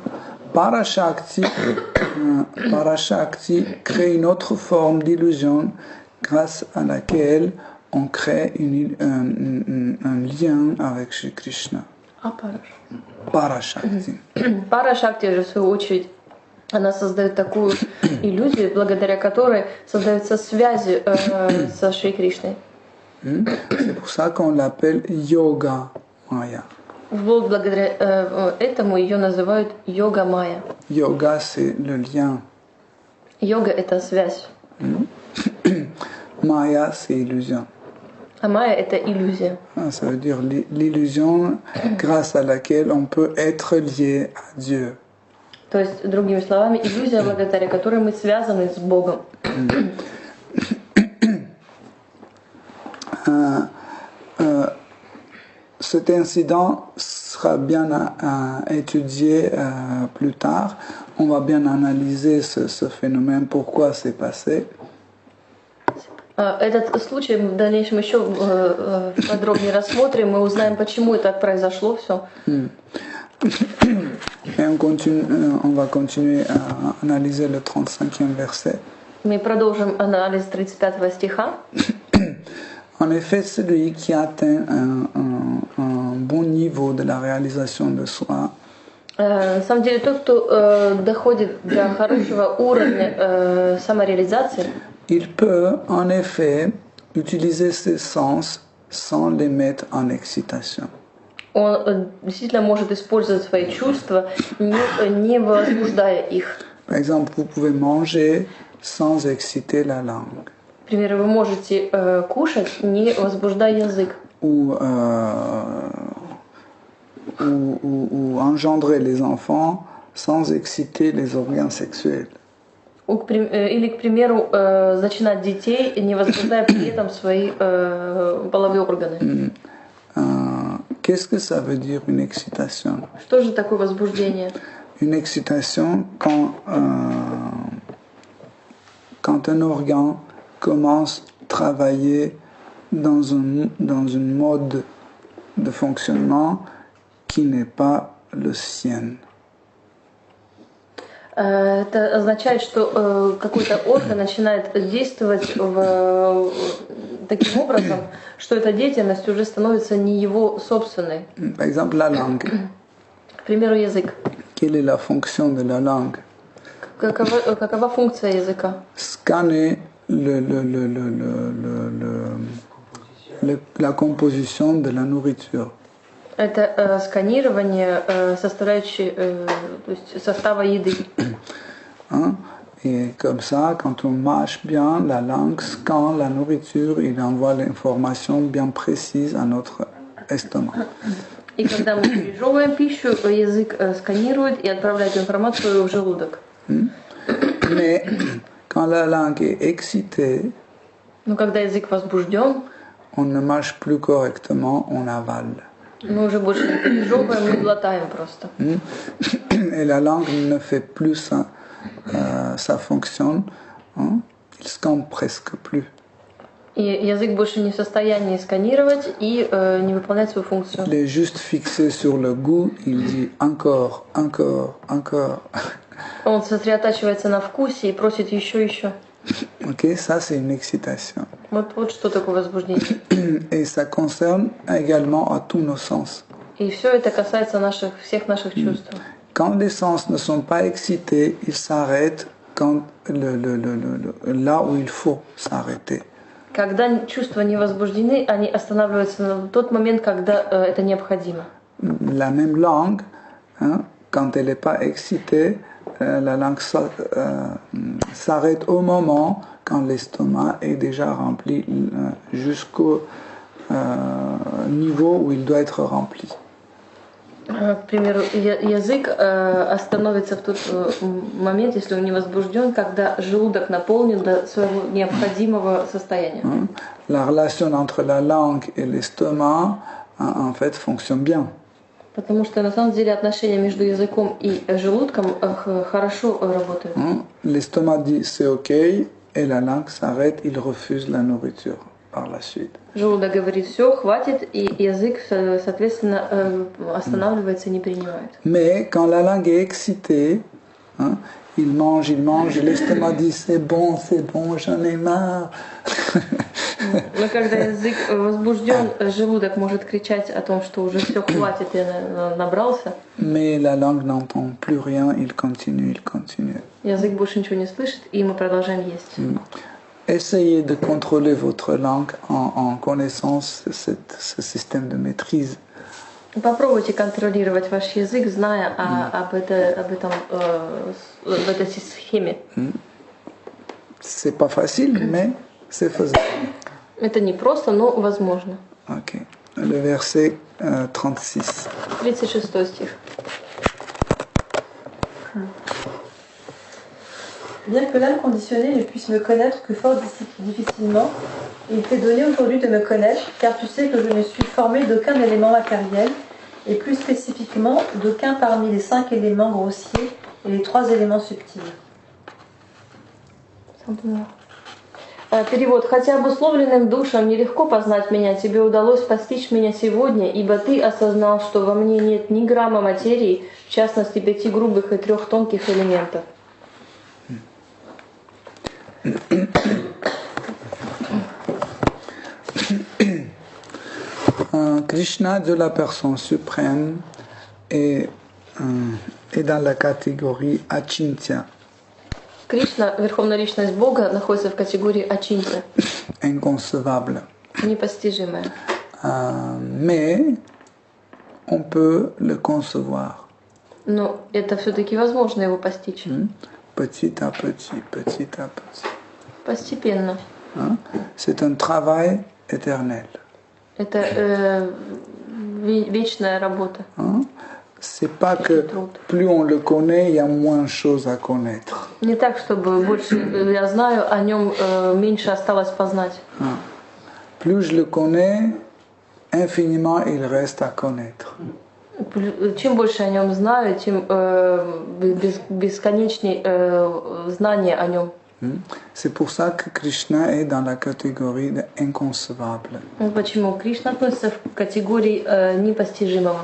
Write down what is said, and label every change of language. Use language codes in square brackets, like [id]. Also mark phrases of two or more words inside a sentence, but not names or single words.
[fr] Parashakti crée une autre forme d'illusion grâce à laquelle on crée un lien avec Shri Krishna. Parashakti. [ru] Парашакти же, в свою очередь, она создает такую иллюзию, благодаря которой создаются связи со Шри Кришной. [fr] C'est pour ça qu'on l'appelle Yoga Maya. [ru] Вот благодаря этому ее называют йога майя. [fr] Yoga, c'est le lien. [ru] Йога — это связь. [fr] Maya, c'est illusion. [ru] А майя — это иллюзия. [fr] Ça veut dire l'illusion grâce à laquelle on peut être lié à Dieu. [ru] То есть, другими словами, иллюзия, благодаря которой мы связаны с Богом. [fr] Cet incident sera bien étudié plus tard. On va bien analyser ce phénomène, pourquoi c'est passé. [ru] Этот случай в дальнейшем еще подробнее рассмотрим, мы узнаем, почему это произошло все. [fr] Et on va continuer à analyser le 35e verset. [ru] Мы продолжим анализ 35 стиха. [fr] En effet, celui qui atteint un bon niveau de la réalisation de soi, [ru] На самом деле, тот, кто доходит до хорошего уровня самореализации, [fr] il peut en effet utiliser ses sens sans les mettre en excitation. [ru] он действительно может использовать свои чувства, не возбуждая их. [fr] Par exemple, vous pouvez manger sans exciter la langue. [ru] К примеру, вы можете кушать, не возбуждая язык. [fr] Ou engendrer les enfants sans exciter les organes sexuels. [ru] Или, к примеру, зачинать детей, не возбуждая при этом свои половые органы. [fr] Qu'est-ce que ça veut dire une excitation? [ru] Что же такое возбуждение? [fr] Une excitation quand un organe commence à travailler dans un mode de fonctionnement qui n'est pas le sien. [ru] Это означает, что какой-то орган начинает действовать таким образом, что эта деятельность уже становится не его собственной. [fr] Par exemple, la langue. [ru] К примеру, язык. [fr] Quelle est la fonction de la langue? [ru] Какова функция языка? [fr] Scanner la composition de la nourriture. [ru] Это сканирование составляющей, то есть состава еды. [fr] Hein? Et comme ça, quand on mâche bien, la langue scanne la nourriture, il envoie l'information bien précise à notre estomac. [ru] И когда мы пережевываем пищу, язык сканирует и отправляет информацию в желудок. [fr] Mais quand la langue est excitée, [ru] Но когда язык возбужден, [fr] on ne mâche plus correctement, on avale. [ru] мы уже больше не пережевываем, мы глотаем просто. [fr] Et la langue ne fait plus sa fonction, hein? Il scanne presque plus. [ru] И язык больше не в состоянии сканировать и не выполнять свою функцию. [fr] Il est juste fixé sur le goût, il dit encore, encore, encore. [ru] Он сосредотачивается на вкусе и просит еще, еще. [fr] Ok, ça c'est une excitation. [ru] Вот что такое возбуждение. [fr] Et ça concerne également à tous nos sens. [ru] И все это касается всех наших чувств. [fr] Quand les sens ne sont pas excités, ils s'arrêtent quand là où il faut s'arrêter. [ru] Когда чувства не возбуждены, они останавливаются на тот момент, когда это необходимо. [fr] La même langue, hein, quand elle n'est pas excitée, la langue s'arrête au moment quand l'estomac est déjà rempli jusqu'au niveau où il doit être rempli. [ru] К примеру, язык остановится в тот момент, если он не возбужден, когда желудок наполнен до своего необходимого состояния. [fr] La relation entre la langue et l'estomac, en fait, fonctionne bien. [ru] Потому что на самом деле отношения между языком и желудком хорошо работают. [fr] L'estomac dit c'est ok et la langue s'arrête, il refuse la nourriture par la suite. [ru] Желудок говорит все, хватит, и язык, соответственно, останавливается и не принимает. [fr] Mais quand la langue est excitée, hein, il mange, et l'estomac dit c'est bon, j'en ai marre. [ru] Но когда язык возбужден, желудок может кричать о том, что уже все, хватит, я набрался. [fr] Mais la langue n'entend plus rien, il continue. [ru] Язык больше ничего не слышит, и мы продолжаем есть. [fr] Essayez de contrôler votre langue en connaissant ce système de maîtrise. [ru] Попробуйте контролировать ваш язык, зная об этой схеме. [fr] C'est pas facile, mais c'est faisable. [ru] Это не просто, но возможно. [fr] Ok. Le verset 36. [ru] 36 стих. [fr] Bien que l'âme conditionnée ne puisse me connaître que fort difficilement, il t'est donné aujourd'hui de me connaître, car tu sais que je ne suis formé d'aucun élément matériel, et plus spécifiquement d'aucun parmi les 5 éléments grossiers et les 3 éléments subtils. [ru] Перевод. «Хотя обусловленным душам нелегко познать меня, тебе удалось постичь меня сегодня, ибо ты осознал, что во мне нет ни грамма материи, в частности 5 грубых и 3 тонких элементов». [fr] Krishna de la personne suprême est dans la catégorie Achintya. [ru] Кришна, Верховная Личность Бога, находится в категории Ачинтя, [fr] Inconcevable. [ru] непостижимая. [fr] Mais on peut le concevoir. [ru] Но это все-таки возможно его постичь. [fr] Petit à petit. [ru] Постепенно. [fr] C'est un travail éternel. [ru] Это вечная работа. [fr] C'est pas que plus on le connaît, il y a moins de choses à connaître. [ru] Не так, чтобы больше я знаю, о нем меньше осталось познать. [fr] Plus je le connais, infiniment il reste à connaître. [ru] Чем больше о нем знаю, тем бесконечней знание о нем. [fr] C'est pour ça que Krishna est dans la catégorie de inconcevable. [ru] Почему Кришна относится в категории непостижимого?